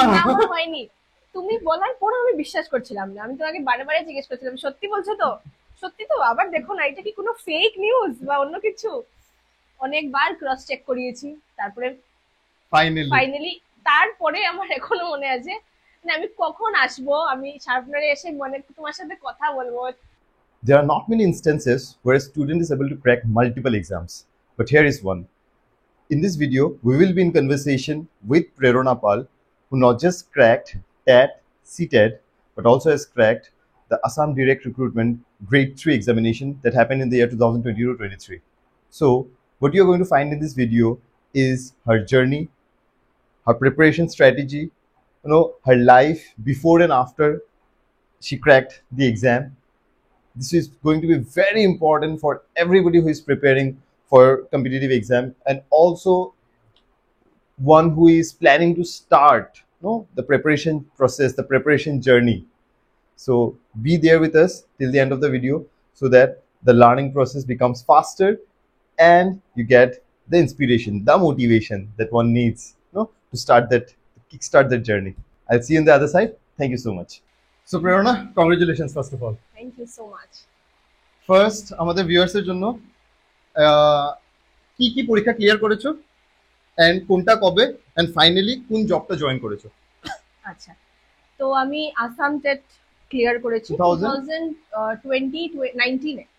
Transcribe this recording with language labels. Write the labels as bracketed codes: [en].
[bn] না আমার হয়নি, তুমি বলার পর আমি বিশ্বাস করছিলাম না, আমি তোমাকে বারে বারে জিজ্ঞেস করছিলাম সত্যি বলছো তো, সত্যি তো, আবার দেখো না এটা কি কোনো ফেক নিউজ বা অন্য কিছু, অনেকবার ক্রস চেক করিয়েছি, তারপরে ফাইনালি। ফাইনালি, তারপরে আমার এখনো মনে আছে, না আমি কখন আসবো, আমি শার্পনারে এসে মানে তোমার সাথে কথা বলবো। [en] There are not many instances where a student is able to crack multiple exams, but here is one. In this video, we will be in conversation with Prerona Pal, who not just cracked TAT, CTET, but also has cracked the Assam Direct Recruitment Grade 3 examination that happened in the year 2022-23. So, what you're going to find in this video is her journey, her preparation strategy, her life before and after she cracked the exam. This is going to be very important for everybody who is preparing for competitive exam, and also one who is planning to start the preparation process, the preparation journey. So be there with us till the end of the video so that the learning process becomes faster and you get the inspiration, the motivation that one needs to start that, to kickstart that journey. I'll see you on the other side. Thank you so much. So Prerna, congratulations first of all. Thank you so much. [bn] First আমাদের ভিউয়ার্সের জন্য আহ, কি কি পরীক্ষা clear করেছো, and কোনটা কবে, and finally কোন জবটা জয়েন করেছো? আচ্ছা, তো আমি আসাম টেট ক্লিয়ার করেছি 2019 এ।